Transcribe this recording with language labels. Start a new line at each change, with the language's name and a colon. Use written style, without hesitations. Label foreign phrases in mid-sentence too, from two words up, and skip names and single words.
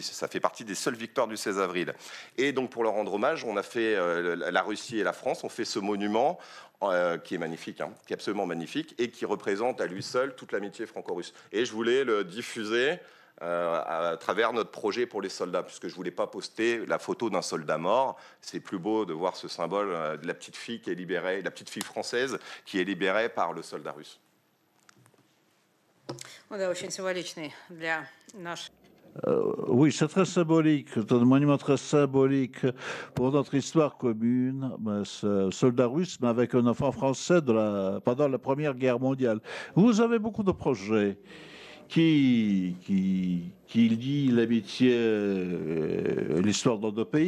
French: Ça fait partie des seules victoires du 16 avril. Et donc, pour leur rendre hommage, on a fait, la Russie et la France ont fait ce monument qui est magnifique, hein, qui est absolument magnifique, et qui représente à lui seul toute l'amitié franco-russe. Et je voulais le diffuser à travers notre projet pour les soldats, puisque je ne voulais pas poster la photo d'un soldat mort. C'est plus beau de voir ce symbole de la petite fille qui est libérée, la petite fille française qui est libérée par le soldat russe.
Russian: Да, очень символичный для нашей.
French: Oui, c'est très symbolique, c'est un monument très symbolique pour notre histoire commune. Ce soldat russe, mais avec un enfant français pendant la Première Guerre mondiale. Vous avez beaucoup de projets qui lient l'amitié, l'histoire de nos pays.